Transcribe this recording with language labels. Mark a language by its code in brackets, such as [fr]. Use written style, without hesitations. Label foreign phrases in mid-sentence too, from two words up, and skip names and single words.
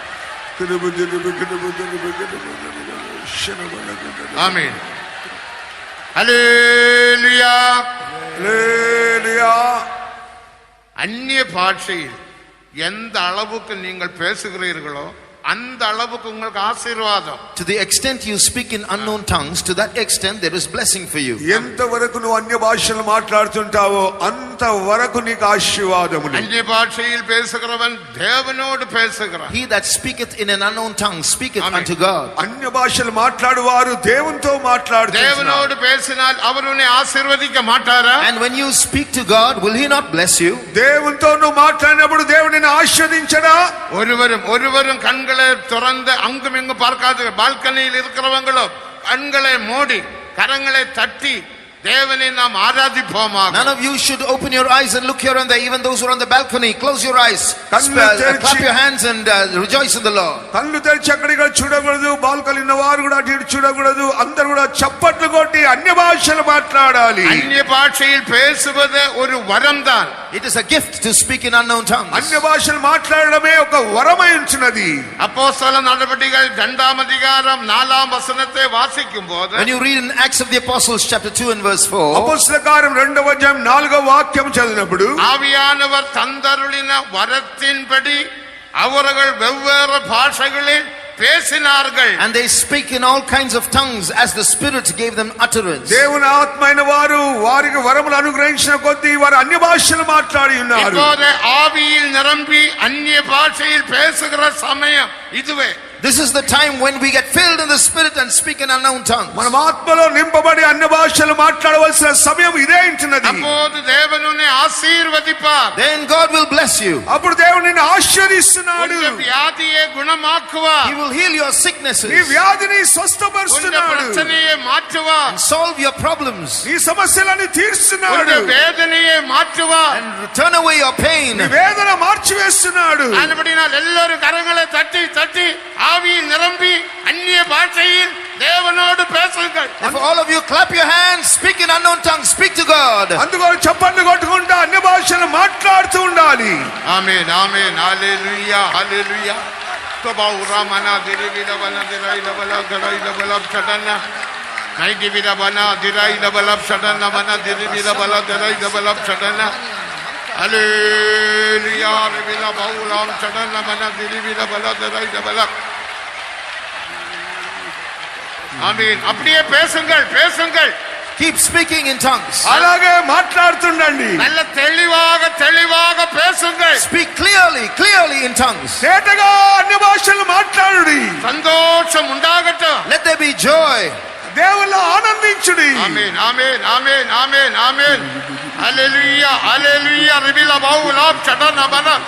[en] Amen. Hallelujah. [te] హల్లెలూయా. [ta] அந்நிய பாஷையில் எந்த அளவுக்கு நீங்கள் பேசுகிறீர்களோ அந்த அளவுக்கு உங்களுக்கு ஆசீர்வாதம். [en] To the extent you speak in unknown tongues, to that extent there is blessing for you. [te] ఎంత వరకు నువ్వు అన్య భాషలు మాట్లాడుతుంటావో అంత వరకు నీకు ఆశీర్వాదములు. [ta] அந்நிய பாஷையில் பேசுகிறவன் தேவனோடு பேசுகிறான். [en] He that speaketh in an unknown tongue speaketh unto God. [te] అన్య భాషలు మాట్లాడువారు దేవునితో మాట్లాడుతారు. [ta] தேவனோடு பேசினால் அவர் உன்னை ஆசீர்வதிக்க மாட்டாரா? [en] And when you speak to God, will he not bless you? [te] దేవునితో నువ్వు మాట్లాడినప్పుడు దేవుడు నిన్ను ఆశీర్వదించడా? [ta] ஒருவரும் கண்களை திறந்து அங்கும் இங்கும் பார்க்காத பால்கனியில் இருக்கிறவங்களும் கண்களை மூடி கரங்களை தட்டி தேவனை நாம் ஆராதிப்போமாக. [en] None of you should open your eyes and look here and there. Even those who are on the balcony, close your eyes, clap your hands and rejoice in the Lord. [te] కళ్ళు తెరిచి అక్కడికి చూడకూడదు. బాల్కనీ ఉన్న వారు కూడా అటు ఇటు చూడకూడదు. అందరూ కూడా చప్పట్లు కొట్టి అన్య భాషలు మాట్లాడాలి. [ta] அந்நிய பாஷையில் பேசுவது ஒரு வரம் தான். [en] It is a gift to speak in unknown tongues. [te] అన్య భాషలు మాట్లాడడమే ఒక వరమై ఉంచున్నది. [ta] அப்போஸ்தல நடவடிக்கைகள் 2ஆம் அதிகாரம் 4ஆம் வசனத்தை வாசிக்கும் போது [en] When you read in Acts of the Apostles chapter 2 and verse 4, [te] అపొస్తలుల కార్యం 2వ అధ్యాయం 4వ వాక్యం చదివినప్పుడు [ta] ஆவியானவர் தந்தருளின வரத்தின்படி அவர்கள் வெவ்வேறு பாஷைகளில் பேசினார்கள். [en] and they speak in all kinds of tongues as the Spirit gave them utterance. [te] దేవుని ఆత్మైన వారు వారికి వరములు అనుగ్రహించిన కొద్దీ వారు అన్య భాషలు మాట్లాడి ఉన్నారు. [ta] இப்போது ஆவியில் நிரம்பி அந்நிய பாஷையில் பேசுகிற சமயம் இதுவே. [en] This is the time when we get filled in the Spirit and speak in unknown tongues. [te] మనం ఆత్మలో నింపబడి అన్య భాషలు మాట్లాడవలసిన సమయం ఇదే ఉంటున్నది. [ta] அப்போது தேவன் உன்னை ஆசீர்வதிப்பார். [en] Then God will bless you. [te] అప్పుడు దేవుడు నిన్ను ఆశీర్వదిస్తున్నాడు. [ta] உன் வியாதியை குணமாக்குவார். [en] He will heal your sicknesses [te] నీ వ్యాధిని [ta] உன் [te] స్వస్థపరుస్తున్నాడు. [ta] பிரச்சனையை மாற்றுவார். [en] and solve your problems [te] నీ సమస్యలను [ta] உன் [te] తీర్చున్నాడు. [ta] வேதனையை மாற்றுவார். [en] and turn away your pain. [te] నీ వేదన మార్చివేస్తున్నాడు. [ta] ஆனபடியால் எல்லாரும் கரங்களை தட்டி தட்டி ஆவியில் நிரம்பி அந்நிய பாஷையில் தேவனோடு பேசுங்கள். [en] If all of you clap your hands, speak in unknown tongues, speak to God. [te] అందుకని చప్పట్లు కొట్టుకుంటా అన్య భాషలు మాట్లాడుతూ ఉండాలి. ఆమేన్ ఆమేన్ హల్లెలూయా హల్లెలూయా తబౌరా మనా దిరివిల వన దిరైల వల గరైల వల చడన్న నైదివిల వన దిరైల వల చడన్న వన దిరివిల వల దిరైల వల చడన్న హల్లెలూయా రివిల బౌలాం చడన్న వన దిరివిల వల దిరైల వల ஆமென். [ta] அப்படியே பேசுங்கள் பேசுங்கள். [en] Keep speaking in tongues. [te] అలాగే మాట్లాడుతుండండి. [ta] நல்ல தெளிவாக தெளிவாக பேசுங்கள். [en] Speak clearly in tongues. [te] తేటగా అన్య భాషలు మాట్లాడుడి. [ta] சந்தோஷம் உண்டாகட்டும். [en] Let there be joy. [te] దేవుళ్ళ ఆనందించుడి. ஆமென் ஆமென் ஆமென் ஆமென் ஆமென் ஹalleluya ஹalleluya ரிபில பவுலாம் சடனபன